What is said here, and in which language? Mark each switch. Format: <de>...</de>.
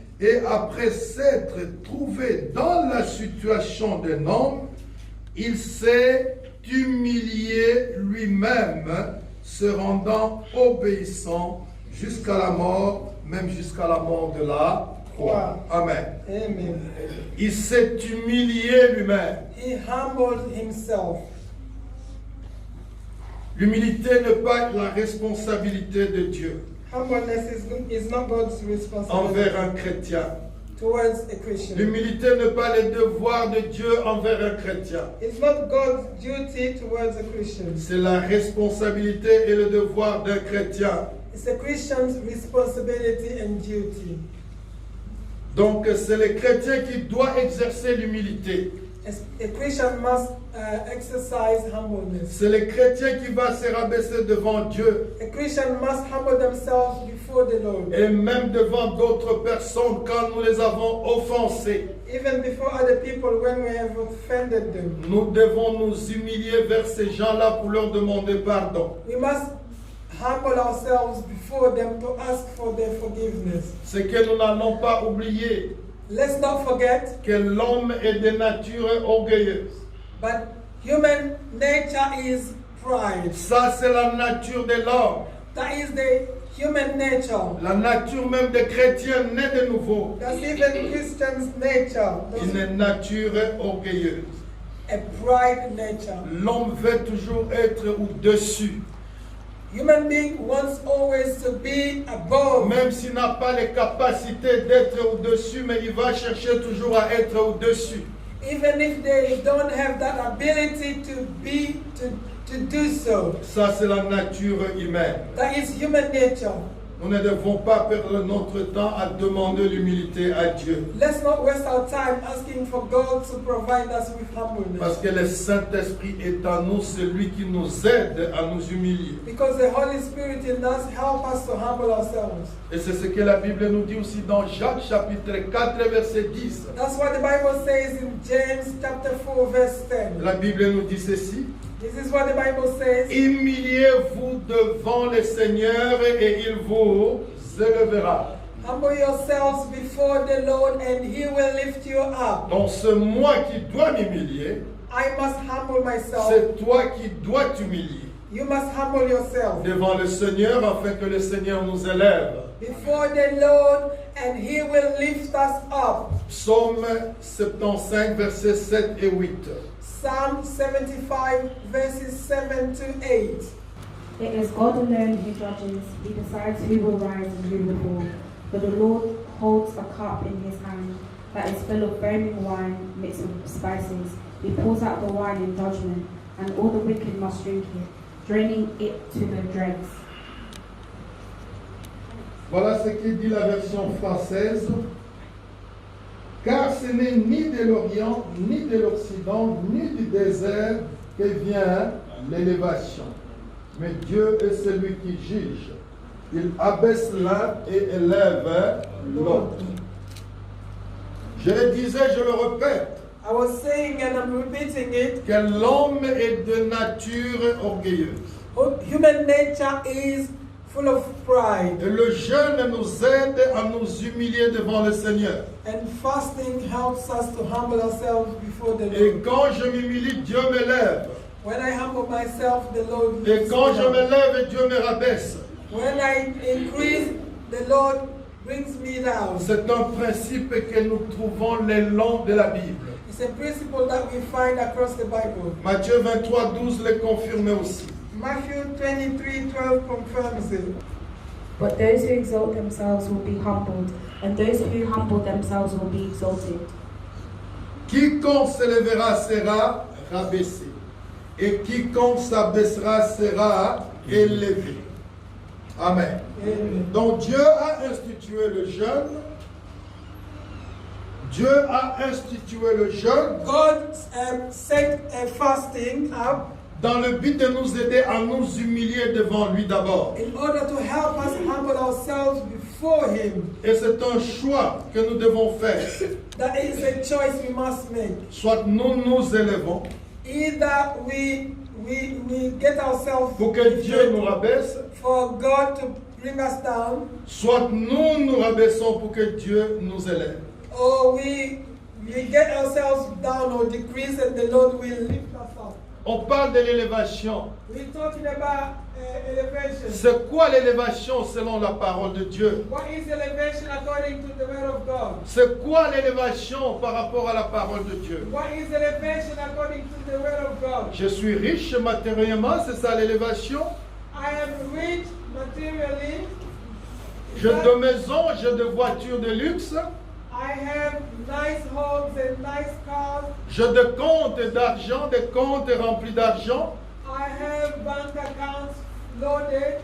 <fr>Et après s'être trouvé dans la situation d'un homme, il s'est humilié lui-même, se rendant obéissant jusqu'à la mort, même jusqu'à la mort de la croix. Amen. Amen. Il s'est humilié lui-même.</fr> <en>He humbled himself.</en> <fr>L'humilité n'est pas la responsabilité de Dieu</fr> <en>Humbleness is not God's responsibility</en> <fr>envers un chrétien.</fr> <en>towards a Christian.</en> <fr>L'humilité n'est pas le devoir de Dieu envers un chrétien.</fr> <en>It's not God's duty towards a Christian.</en> <fr>C'est la responsabilité et le devoir d'un chrétien.</fr> <en>It's a Christian's responsibility and duty.</en> <fr>Donc c'est le chrétien qui doit exercer l'humilité.</fr> <en>A Christian must exercise humbleness.</en> <fr>C'est le chrétien qui va se rabaisser devant Dieu</fr> <en>A Christian must humble themselves before the Lord,</en> <fr>et même devant d'autres personnes quand nous les avons offensés.</fr> <en>even before other people when we have offended them.</en> <fr>Nous devons nous humilier vers ces gens-là pour leur demander pardon.</fr> <en>We must humble ourselves before them to ask for their forgiveness.</en> <fr>C'est que nous n'allons pas oublier</fr> <en>Let's not forget,</en> <fr>que l'homme est de nature orgueilleuse.</fr> <en>but human nature is pride.</en> <fr>Ça, c'est la nature de l'homme.</fr> <en>That is the human nature.</en> <fr>La nature même des chrétiens nés de nouveau.</fr> <en>That's even Christian's nature.</en> <fr>Une nature orgueilleuse.</fr> <en>A pride nature.</en> <fr>L'homme veut toujours être au-dessus.</fr> <en>Human being wants always to be above.</en> <fr>Même s'il n'a pas les capacités d'être au-dessus, mais il va chercher toujours à être au-dessus.</fr> <en>Even if they don't have that ability to do so.</en> <fr>Ça, c'est la nature humaine.</fr> <en>That is human nature.</en> <fr>Nous ne devons pas perdre notre temps à demander l'humilité à Dieu.</fr> <en>Let's not waste our time asking for God to provide us with humbleness.</en> <fr>Parce que le Saint-Esprit est en nous, celui qui nous aide à nous humilier.</fr> <en>Because the Holy Spirit in us help us to humble ourselves.</en> <fr>Et c'est ce que la Bible nous dit aussi dans Jacques chapitre 4 verset 10.</fr> <en>That's what the Bible says in James chapter 4 verse 10.</en> <fr>La Bible nous dit ceci.</fr> <en>This is what the Bible says.</en> <fr>Humiliez-vous devant le Seigneur et il vous élèvera.</fr> <en>Humble yourselves before the Lord and He will lift you up.</en> <fr>Donc c'est moi qui dois m'humilier.</fr> <en>I must humble myself.</en> <fr>C'est toi qui dois t'humilier</fr> <en>You must humble yourself</en> <fr>devant le Seigneur afin que le Seigneur nous élève.</fr> <en>before the Lord and He will lift us up.</en> <fr>Psaume 75 versets 7 et 8.</fr> <en>Psalm 75 verses 7 to 8. It is God alone who judges. He decides who will rise and who will fall. For the Lord holds a cup in his hand that is full of foaming wine mixed with spices. He pours out the wine in judgment, and all the wicked must drink it, draining it to the dregs.</en> <fr>Voilà ce que dit la version française. Car ce n'est ni de l'Orient, ni de l'Occident, ni du désert que vient l'élévation. Mais Dieu est celui qui juge. Il abaisse l'un et élève l'autre. Je le disais, je le répète,</fr> <en>I was saying and I'm repeating it.</en> <fr>que l'homme est de nature orgueilleuse.</fr> <en>Human nature is full of pride.</en> <fr>Et le jeûne nous aide à nous humilier devant le Seigneur.</fr> <en>And fasting helps us to humble ourselves before the</en> <fr>Et</fr> <en>Lord.</en> <fr>quand je m'humilie, Dieu m'élève.</fr> <en>When I humble myself, the Lord</en> <fr>Et</fr> <en>lifts</en> <fr>quand</fr> <en>me</en> <fr>je</fr> <en>up.</en> <fr>m'élève, Dieu me rabaisse.</fr> <en>When I increase, the Lord brings me down.</en> <fr>C'est un principe que nous trouvons le long de la Bible.</fr> <en>It's a principle that we find across the Bible.</en> <fr>Matthieu 23, 12 le confirme aussi.</fr> <en>Matthew 23:12 confirms it. But those who exalt themselves will be humbled, and those who humble themselves will be exalted.</en> <fr>Quiconque s'élèvera sera rabaissé, et quiconque s'abaissera sera élevé. Amen. Amen. Donc Dieu a institué le jeûne. Dieu a institué le jeûne</fr> <en>God set a fasting up</en> <fr>dans le but de nous aider à nous humilier devant lui d'abord.</fr> <en>in order to help us humble ourselves before Him.</en> <fr>Et c'est un choix que nous devons faire.</fr> <en>That is a choice we must make.</en> <fr>Soit nous nous élevons</fr> <en>Either we get ourselves</en> <fr>pour que Dieu nous rabaisse,</fr> <en>for God to bring us down,</en> <fr>soit nous nous rabaissons pour que Dieu nous élève.</fr> <en>or we get ourselves down or decrease and the Lord will lift us up.</en> <fr>On parle de l'élévation.</fr> <en>We're talking about elevation.</en> <fr>C'est quoi l'élévation selon la parole de Dieu?</fr> <en>What is elevation according to the word of God?</en> <fr>C'est quoi l'élévation par rapport à la parole de Dieu?</fr> <en>What is elevation according to the word of God?</en> <fr>Je suis riche matériellement, c'est ça l'élévation?</fr> <en>I am rich materially.</en> <fr>J'ai de maisons, j'ai de voitures de luxe,</fr> <en>I have nice homes and nice cars.</en> <fr>j'ai des comptes d'argent, des comptes remplis d'argent.</fr> <en>I have bank accounts loaded.</en>